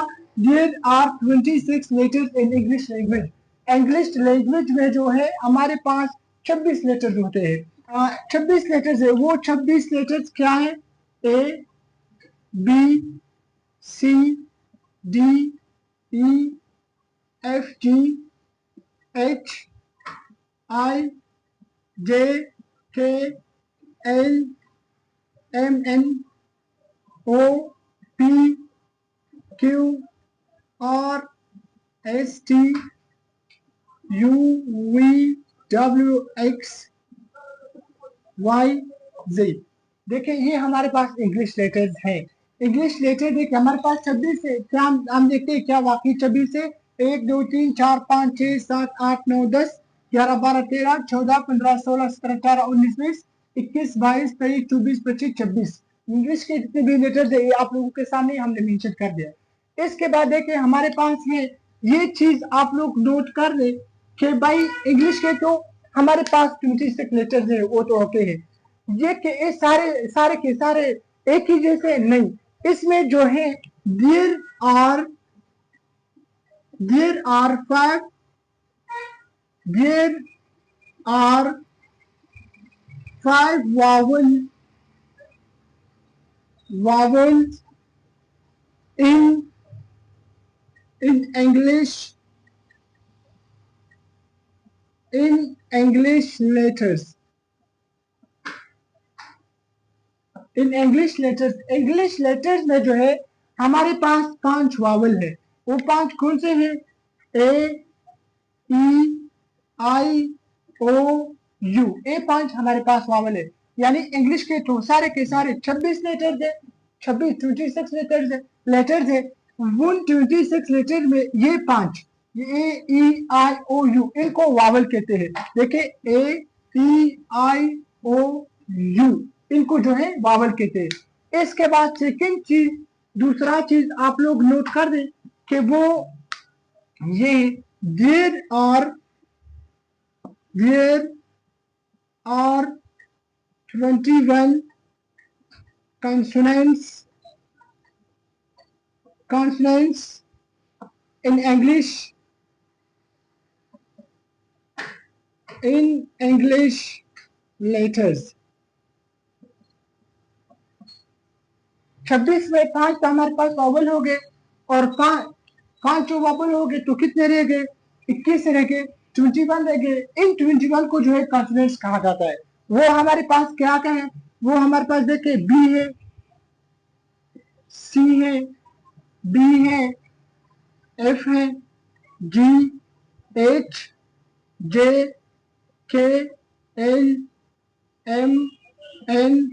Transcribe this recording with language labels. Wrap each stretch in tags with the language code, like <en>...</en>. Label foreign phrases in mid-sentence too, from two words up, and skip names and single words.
<en>there are 26 letters in English language. English language</en> <hi>में जो है हमारे पास 26 लेटर्स होते हैं। 26 लेटर्स है। वो 26 लेटर्स क्या है?</hi> <en>A, B, C, D, E, F, G, H, I, J, K, L, M, N, O, P, Q, R, S, T, U, V, W, X, Y, Z।</en> <hi>देखिए, ये हमारे पास</hi> <en>English letters</en> <hi>हैं।</hi> <en>English letter</en> <hi>देखिए हमारे पास 26 है। क्या हम देखते हैं क्या वाकई 26 है? 1 2 3 4 5 6 7 8 9 10 11 12 13 14 15 16 17 18 19 20 21 22 23 24 25 26 इंग्लिश के जितने भी लेटर्स है ये आप लोगों के सामने हमने मेंशन कर दिया। इसके बाद देखिए हमारे पास है, ये चीज आप लोग नोट कर ले कि भाई इंग्लिश के तो हमारे पास 26 लेटर्स है, वो तो ओके है। ये कि ये सारे सारे के सारे एक ही जैसे नहीं, इसमें जो है</hi> <en>there are 5 there are 5 vowels in English letters. in English letters</en> <hi>में जो है हमारे पास 5 वावल है। वो 5 कौन से हैं?</hi> <en>A, E, I, O, U.</en> <hi>ये 5 हमारे पास वावल है। यानी इंग्लिश के तो सारे के सारे 26 लेटर्स है, 26 लेटर्स है। उन 26 लेटर में ये 5</hi> <en>A, E, I, O, U</en> <hi>इनको वावल कहते हैं। देखिए</hi> <en>A, E, I, O, U</en> <hi>इनको जो है वावल कहते हैं। इसके बाद सेकंड चीज, दूसरा चीज आप लोग नोट कर दें कि वो ये</hi> <en>there are 21 consonants in English letters.</en> <hi>26 में 5 तो हमारे पास वावल हो गए, और 5 जो वावल हो गए तो कितने रह गए? 21 रह गए, 21 रह गए। इन 21 को जो है कॉन्सोनेंट्स कहा जाता है। वो हमारे पास क्या क्या है? वो हमारे पास देखिए बी है, सी है, डी है, एफ है,</hi> <en>G, H, J, K, L, M, N,</en>